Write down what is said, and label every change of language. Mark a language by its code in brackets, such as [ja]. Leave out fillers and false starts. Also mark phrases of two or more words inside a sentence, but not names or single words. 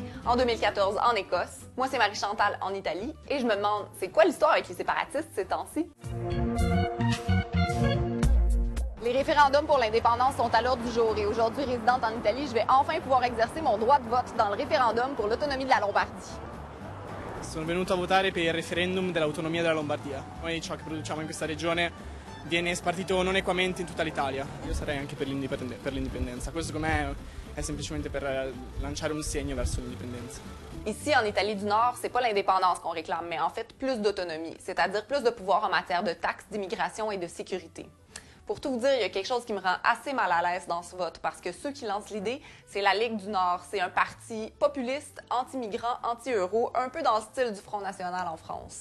[fr] En 2014, en Écosse. Moi, c'est Marie-Chantal en Italie. Et je me demande, c'est quoi l'histoire avec les séparatistes ces temps-ci? Les référendums pour l'indépendance sont à l'ordre du jour. Et aujourd'hui, résidente en Italie, je vais enfin pouvoir exercer mon droit de vote dans le référendum pour l'autonomie de la Lombardie. [it] Sono venuto a votare per il referendum dell'autonomia della Lombardia. Noi ciò che produciamo in questa regione viene spartito non equamente in tutta l'Italia. Io sarei anche per l'indipendenza. Questo secondo me è semplicemente per lanciare un segno verso l'indipendenza. [fr] Ici, en Italie du Nord, c'est pas l'indépendance qu'on réclame, mais en fait plus d'autonomie, c'est-à-dire plus de pouvoir en matière de taxes, d'immigration et de sécurité. Pour tout vous dire, il y a quelque chose qui me rend assez mal à l'aise dans ce vote, parce que ceux qui lancent l'idée, c'est la Ligue du Nord. C'est un parti populiste, anti-migrant, anti-euro, un peu dans le style du Front national en France.